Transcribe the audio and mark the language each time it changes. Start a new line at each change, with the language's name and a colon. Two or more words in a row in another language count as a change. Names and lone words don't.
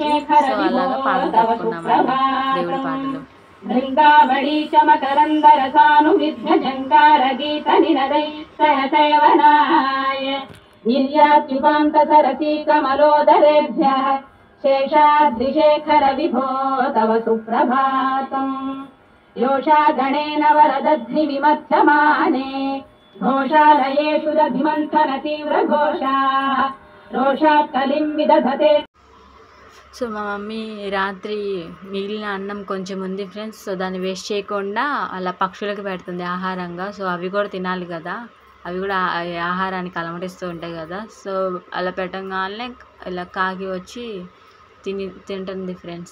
Telugu: సో అలాగా పాటలు పెట్టుకున్నామండి, దేవుడి పాటలు.
Sanskrit: బృందావళీ చమకరందరసానువిధ్యజంకార గీత నినదై సేవనాయ గిర్యాత్యుపాంత సరసీ కమలోదరేభ్యః శేషాద్రిశేఖర విభో తవ సుప్రభాతం. योषागणेन वरदध्नि विमत्समाने घोषालयेषु दधिमन्थन तीव्रघोषाः रोषात् कलिं विदधते.
Telugu: సో మా మమ్మీ రాత్రి మిగిలిన అన్నం కొంచెం ఉంది ఫ్రెండ్స్. సో దాన్ని వేస్ట్ చేయకుండా అలా పక్షులకు పెడుతుంది ఆహారంగా. సో అవి కూడా తినాలి కదా, అవి కూడా ఆహారానికి అలమటిస్తూ ఉంటాయి కదా. సో అలా పెట్టగానే ఇలా కాకి వచ్చి తింటుంది ఫ్రెండ్స్.